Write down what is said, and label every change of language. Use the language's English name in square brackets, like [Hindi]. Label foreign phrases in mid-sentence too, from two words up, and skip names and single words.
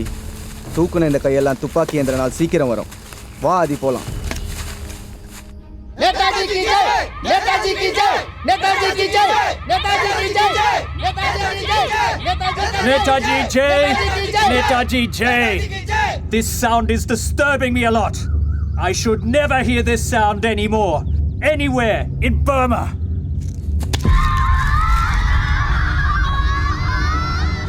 [Tamil] தூக்குன இந்த கையெல்லாம் துப்பாக்கி எந்திரனால் சீக்கிரம் வரும். வா ஆதி, போலாம். [Hindi] नेताजी की जय, नेताजी की जय, नेताजी की जय, नेताजी की जय, नेताजी की जय, नेताजी जय, नेताजी जय. [English] This sound is disturbing me a lot. I should never hear this sound anymore, anywhere in Burma.